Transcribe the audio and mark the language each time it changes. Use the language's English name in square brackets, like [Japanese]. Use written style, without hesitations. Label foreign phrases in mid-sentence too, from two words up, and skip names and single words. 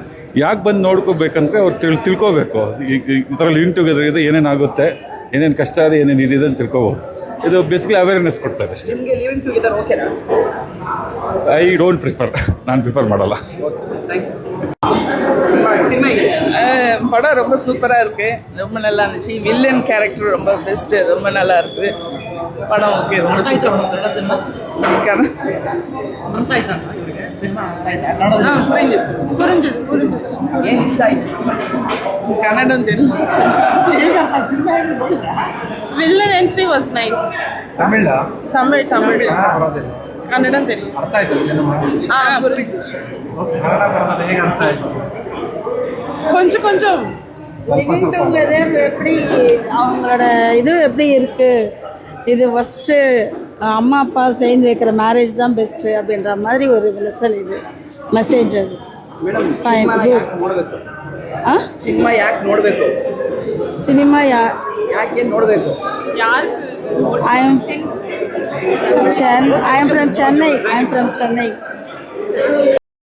[Kannada] ಯಾಕೆ ಬಂದು ನೋಡ್ಕೋಬೇಕಂದ್ರೆ ಅವ್ರು ತಿಳ್ಕೋಬೇಕು. ಈ ಥರ [English] living together [Kannada] ಇದೆ, ಏನೇನಾಗುತ್ತೆ, ಏನೇನು ಕಷ್ಟ ಇದೆ, ಏನೇನು ಇದಿದೆ ಅಂತ ತಿಳ್ಕೊಬೋದು. ಇದು [English] basically awareness [Kannada] ಕೊಡ್ತಾರೆ ಅಷ್ಟೇ. ನಿಮಗೆ [English] living together [Kannada] ಓಕೆನಾ [English] I don't prefer, [Kannada] ನಾನು ಪ್ರಿಫರ್ ಮಾಡಲ್ಲ. ಥ್ಯಾಂಕ್ ಯು ಸಿನಿಮಾ ಹೇಗಿದೆ [Tamil] படம் ரொம்ப சூப்பராக இருக்குது, ரொம்ப நல்லா இருந்துச்சு. [English] villain character [Tamil] ரொம்ப பெஸ்ட்டு, ரொம்ப நல்லா இருக்குது. படம் ஓகே, ரொம்ப சூப்பர். [Kannada] ಏನು ಇಷ್ಟ ಆಯ್ತು [Tamil] ಕನ್ನಡಂ தெரியும். [English] villain entry was nice. [Tamil] தமிழ் கன்னடம் தெரியும். கொஞ்சம் எப்படி அவங்களோட இது எப்படி இருக்கு, இது ஃபஸ்ட்டு அம்மா அப்பா சேர்ந்து வைக்கிற மேரேஜ் தான் பெஸ்ட்டு அப்படின்ற மாதிரி ஒரு லெசன், இது மெசேஜ் அது. [Kannada] ಮೇಡಮ್ [English] Fine, [Kannada] ಸಿನಿಮಾ [English] good. [Kannada] ಯಾಕೆ ನೋಡಬೇಕು ಆ ಸಿನಿಮಾ ಯಾಕೆ ನೋಡಬೇಕು ಸಿನಿಮಾ ಯಾಕೆ ನೋಡಬೇಕು [English] I am from Chennai.